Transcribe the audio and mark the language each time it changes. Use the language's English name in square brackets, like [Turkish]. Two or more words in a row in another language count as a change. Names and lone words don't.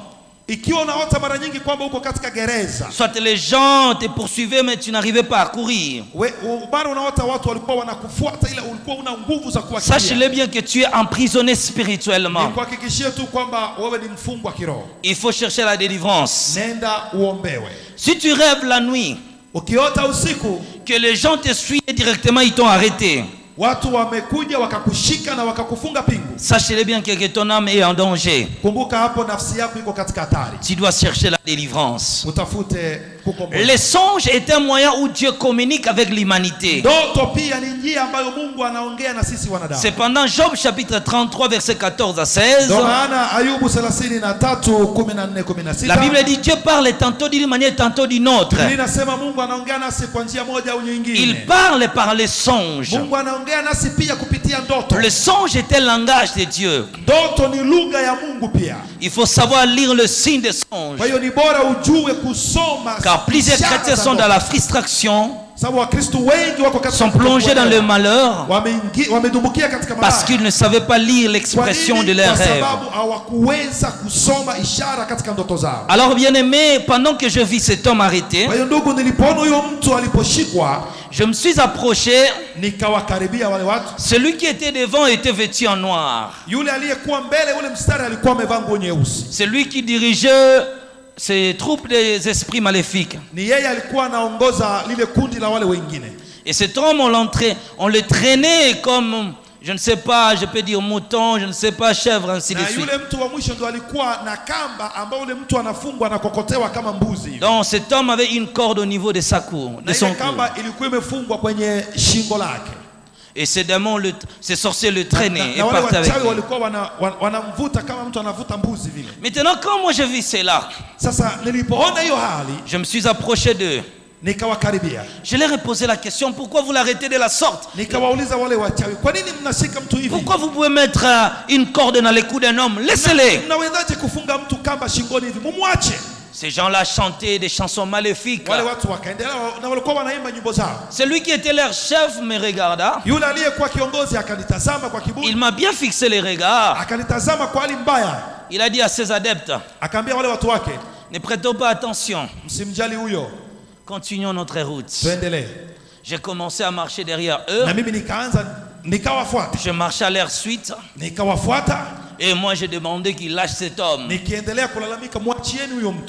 [Swahili] Ikiwa unaota mara nyingi kwamba uko katika gereza, [French] soit les gens te poursuivaient mais tu n'arrivais pas à courir, [Swahili] bado unaota watu walikuwa wanakufuata ila ulikuwa una nguvu za kuwakimbia. [French] sache-le bien que tu es emprisonné spirituellement. [Swahili] Nikuhakikishie tu kwamba wewe ni mfungwa kiroho. [French] Il faut chercher la délivrance. [Swahili] Nenda uombewe. [French] Si tu rêves la nuit [Swahili] Ukiota usiku [French] que les gens te suivent directement, ils t'ont arrêté, [Swahili] watu wamekuja wakakushika na wakakufunga pingu, [French] sache-le bien que ton âme est en danger. [Swahili] kumbuka hapo nafsi yako iko katika hatari. [French] Tu dois chercher la délivrance. [Swahili] Utafute kukomboa. [French] Les songes est un moyen où Dieu communique avec l'humanité. [Swahili] Ndoto pia ni njia ambayo Mungu anaongea na sisi wanadamu. [French] Cependant, Job chapitre 33 verset 14 à 16, [Swahili] Ndio maana Ayubu 33:14-16 [French] la Bible dit Dieu parle tantôt d'une manière, tantôt d'une autre. [Swahili] inasema Mungu anaongea nasi kwa njia moja au nyingine. [French] Il parle par les songes. [Swahili] Mungu anaongea nasi pia kupitia ndoto. [French] Le songe est un langage de Dieu. [Swahili] Ndoto ni lugha ya Mungu pia. [French] Il faut savoir lire le signe des songes. [Swahili] Kwa hiyo ni bora ujue kusoma. [French] Car plusieurs chrétiens sont dans la frustration, [Swahili] Sababu Wakristo wengi wako katika [French] sont plongés dans le malheur [Swahili] wamedumbukia katika [French] parce [Swahili] malaya. [French] qu'ils ne savaient pas lire l'expression de leurs [Swahili] Kwa [French] rêves. [Swahili] sababu hawakuweza kusoma ishara katika ndoto zao. [French] Alors bien aimé, pendant que je vis cet homme arrêté, [Swahili] Kwa hiyo ndugu, nilipoona huyo mtu aliposhikwa, [French] je me suis approché. [Swahili] nikawakaribia wale watu. [French] Celui qui était devant était vêtu en noir. [Swahili] Yule aliyekuwa mbele, ule mstari, alikuwa amevaa nguo nyeusi. [French] Celui qui dirigeait ces troupes des esprits maléfiques. [Swahili] Ni yeye alikuwa anaongoza lile kundi la wale wengine. [French] Et cet homme, on le traînait comme, je ne sais pas, je peux dire mouton, je ne sais pas, chèvre, ainsi de [Swahili] Na [French] suite. [Swahili] yule mtu wa mwisho ndo alikuwa na kamba ambao ule mtu anafungwa na kokotewa kama mbuzi. [French] Donc cet homme avait une corde au niveau de sa cou, de [Swahili] Na [French] son [Swahili] ile [French] cou. [Swahili] kamba ilikuwa imefungwa kwenye shingo lake. [French] Et ces démons, ces sorciers le traînaient et [Swahili] Na wale [French] partaient avec [Swahili] wachawi [French] lui. [Swahili] walikuwa wanamvuta kama mtu anavuta mbuzi vile. [French] Maintenant, quand moi je vis cela, [Swahili] Sasa nilipoona hiyo hali, [French] je me suis approché d'eux. [Swahili] nikawakaribia. [French] Je leur ai posé la question, pourquoi vous l'arrêtez de la sorte? [Swahili] Nikawauliza wale wachawi, kwa nini mnashika mtu hivi? [French] Pourquoi vous pouvez mettre une corde dans les coups d'un homme? Laissez-les. [Swahili] Mnawezaje kufunga mtu kamba shingoni hivi? Mumwache. [French] Ces gens-là chantaient des chansons maléfiques. [Swahili] Wale watu wakaendelea na walikuwa wanaimba nyimbo zao. [French] Celui qui était leur chef me regarda. [Swahili] Yule aliyekuwa kiongozi akanitazama kwa [French] Il [Swahili] kiburi, [French] m'a bien fixé les regards. [Swahili] akanitazama kwa hali mbaya, [French] Il a dit à ses adeptes, [Swahili] akaambia wale watu wake, [French] ne prêtons pas attention. [Swahili] msimjali huyo, [French] Continuons notre route. [Swahili] tuendelee. [French] J'ai commencé à marcher derrière eux. [Swahili] Na mimi nikawafuata, [French] Je marchais à leur suite. [Swahili] nikawafuata, [French] Et moi, j'ai demandé qu'il lâche cet homme. [Swahili] nikiendelea kulalamika, mwachieni huyo mtu.